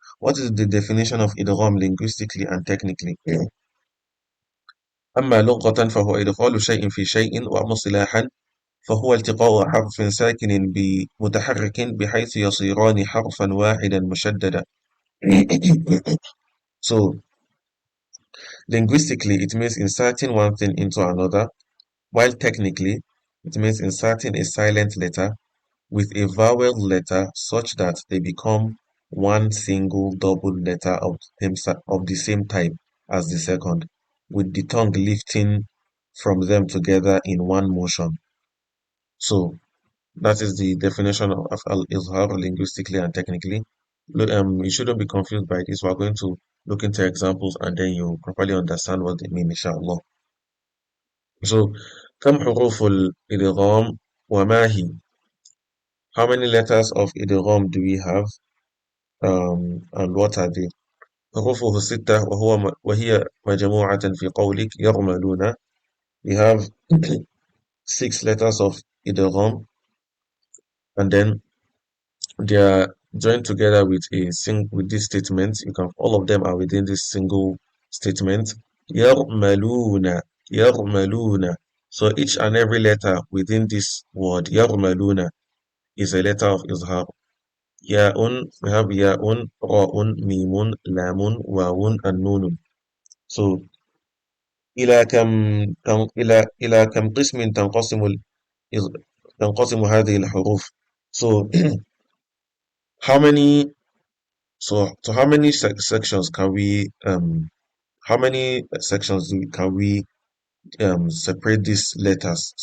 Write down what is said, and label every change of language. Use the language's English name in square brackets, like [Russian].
[English] What is the definition of idgham linguistically and technically? [Arabic] أما لغة فهو إدخال شيء في شيء وأما اصطلاحا فهو التقاء حرف ساكن بمتحرك بحيث يصيران حرفا واحدا مشددا. [English] So linguistically it means inserting one thing into another, while technically it means inserting a silent letter with a vowel letter such that they become one single double letter of the same type as the second, with the tongue lifting from them together in one motion. So that is the definition of al-izhar linguistically and technically. You shouldn't be confused by this. We're going to look into examples and then you properly understand what they mean, inshallah. [Arabic] So, كم حروف الإدغام وما هي? [English] How many letters of idgham do we have? And what are they? [Arabic] حروفه ستة وهي مجموعة في قولك يرملون. [English] We have 6 letters of idgham and then they are joined together with with this statement. You can all of them are within this single statement. [Arabic] يرملون يرملون. [English] So each and every letter within this word يرملون is a letter of izhar. [Arabic] ياء [English] we have [Arabic] ياء راء ميم لام واو النون. So إلى كم قسم تنقسم هذه الحروف. [English] So how many how many sections can we how many sections can we separate these letters?